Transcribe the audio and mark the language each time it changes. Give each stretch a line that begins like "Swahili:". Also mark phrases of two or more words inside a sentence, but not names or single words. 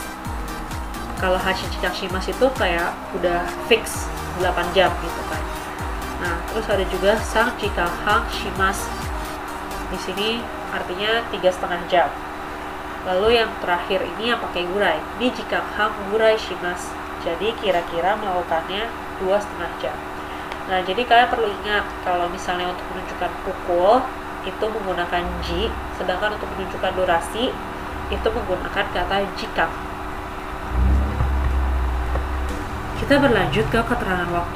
Indonesian: Kalau
Japanese: 八時間します
Indonesian: itu kayak udah fix 8 jam gitu kan. Nah, terus ada juga
Japanese: 三時間半します.
Indonesian: Di sini artinya 3,5 jam. Lalu yang terakhir ini yang pakai gurai,
Japanese: 二時間半ぐらいします.
Indonesian: Jadi kira-kira melakukannya 2,5 jam. Nah, jadi kalian perlu ingat kalau misalnya untuk menunjukkan pukul itu menggunakan ji, sedangkan untuk menunjukkan durasi itu menggunakan kata jikang. Kita berlanjut ke keterangan waktu.